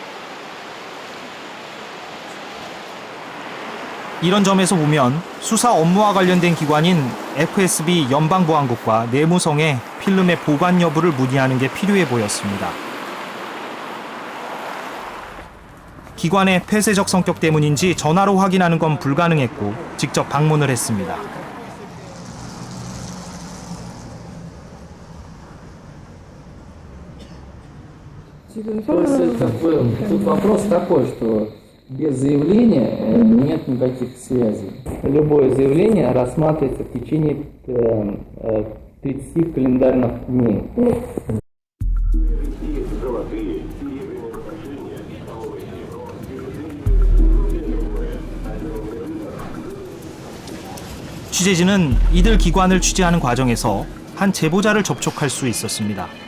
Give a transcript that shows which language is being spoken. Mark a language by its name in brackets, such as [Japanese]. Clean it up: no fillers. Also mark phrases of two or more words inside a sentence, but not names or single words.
[Korean] 이런 점에서 보면 수사 업무와 관련된 기관인 FSB 연방보안국과 내무성에 필름의 보관 여부를 문의하는 게 필요해 보였습니다. 기관의 폐쇄적 성격 때문인지 전화로 확인하는 건 불가능했고 직접 방문을 했습니다. [Russian] Тут вопрос такой, что без заявления нет никаких связей. Любое заявление рассматривается в течение 30 календарных дней. [Korean] 취재진은 이들 기관을 취재하는 과정에서 한 제보자를 접촉할 수 있었습니다.